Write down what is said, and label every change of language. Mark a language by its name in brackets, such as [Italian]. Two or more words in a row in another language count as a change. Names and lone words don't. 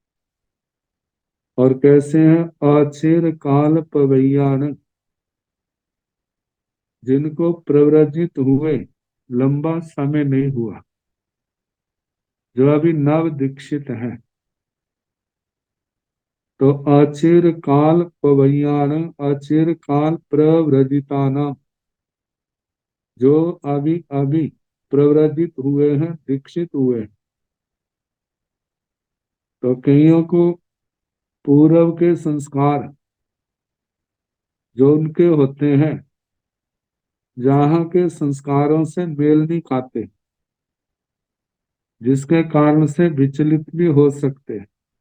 [Hindi] और कैसे हैं, [Pali] अचिर काल पवैयान, [Hindi] जिनको प्रव्रजित हुए लंबा समय नहीं हुआ, जो अभी नव दीक्षित है। [Pali] तो अचिर काल पवैयान, अचिर काल प्रव्रजितानाम, [Hindi] जो अभी अभी प्रव्रजित हुए हैं, दीक्षित हुए हैं। तो कईयों को पूर्व के संस्कार जो उनके होते हैं, जहाँ के संस्कारों से मेल नहीं खाते, जिसके कारण से विचलित भी हो सकते हैं।